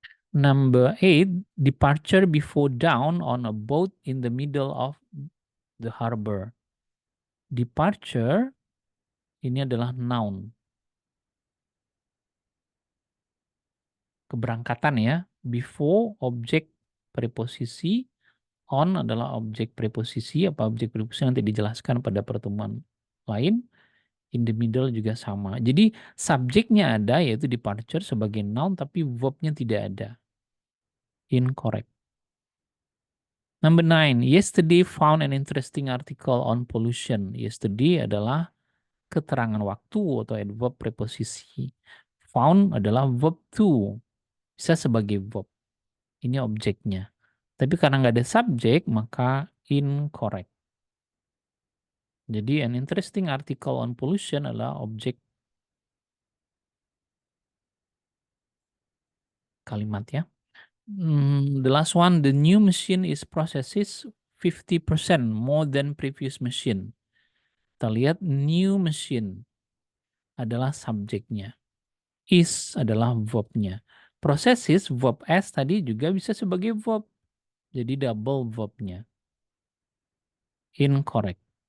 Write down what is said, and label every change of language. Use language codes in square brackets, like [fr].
[en] Number 8, departure before dawn on a boat in the middle of the harbor. [id] Departure, ini adalah noun. Keberangkatan ya. Before, objek preposisi. On adalah objek preposisi. Apa objek preposisi nanti dijelaskan pada pertemuan lain. [en] In the middle [id] juga sama. Jadi subjeknya ada yaitu departure sebagai noun tapi verbnya tidak ada. [en] Incorrect. Number 9, yesterday found an interesting article on pollution. [id] Yesterday adalah keterangan waktu atau adverb preposisi. Found adalah verb to. Bisa sebagai verb. Ini objeknya. Tapi karena nggak ada subjek maka incorrect. Jadi [en] an interesting article on pollution [id] adalah objek kalimat ya. [en] The last one, the new machine is processes 50% more than previous machine. [id] Kita lihat new machine adalah subjeknya. Is adalah verbnya. Processes, verb S tadi juga bisa sebagai verb. Jadi double verbnya. Incorrect.